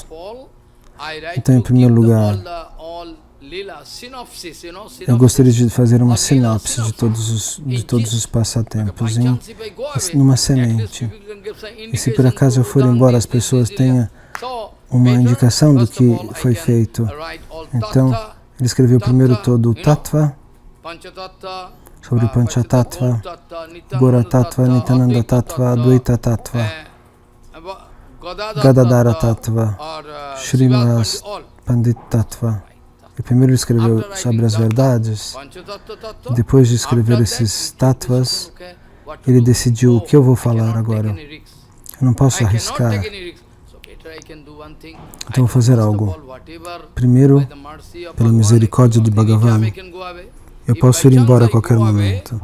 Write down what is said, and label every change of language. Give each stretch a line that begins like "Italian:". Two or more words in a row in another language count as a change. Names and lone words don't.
Portuguese: Então, em primeiro lugar, eu gostaria de fazer uma sinopse de todos os passatempos numa semente. E se por acaso eu for embora, as pessoas tenham uma indicação do que foi feito. Então, ele escreveu primeiro todo o Tattva, sobre o Panchatattva, Gora Tattva, Nityananda Tattva, Advaita Tattva. Gadadhara Tattva, Srinivas Pandit Tattva. E primeiro ele escreveu sobre as verdades, depois de escrever esses tattvas, ele decidiu o que eu vou falar agora. Eu não posso arriscar, então vou fazer algo. Primeiro, pela misericórdia de Bhagavan, eu posso ir embora a qualquer momento.